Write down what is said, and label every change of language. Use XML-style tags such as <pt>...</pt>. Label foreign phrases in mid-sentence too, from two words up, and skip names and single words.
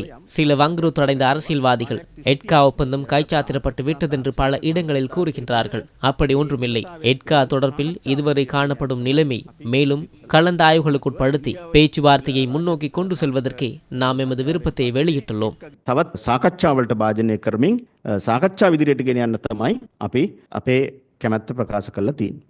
<ta>சில வங்குறுத்தடைந்த அரசியல்வாதிகள் எட்கா ஒப்பந்தம் கைச்சாத்திடப்பட்டு விட்டதென்று பல இடங்களில் கூறுகின்றார்கள். அப்படி ஒன்றுமில்லை. எட்கா தொடர்பில் இதுவரை காணப்படும் நிலைமை மேலும் கலந்தாய்வுகளுக்குட்படுத்தி பேச்சுவார்த்தையை முன்னோக்கி கொண்டு செல்வதற்கே நாம் எமது விருப்பத்தை வெளியிட்டுள்ளோம்.</ta> <si>තවත් සාකච්ඡාවලට භාජනය කරමින් සාකච්ඡා විදිහට ගෙන යන්න තමයි අපි අපේ කැමැත්ත ප්‍රකාශ කරලා තියෙන්නේ.</si>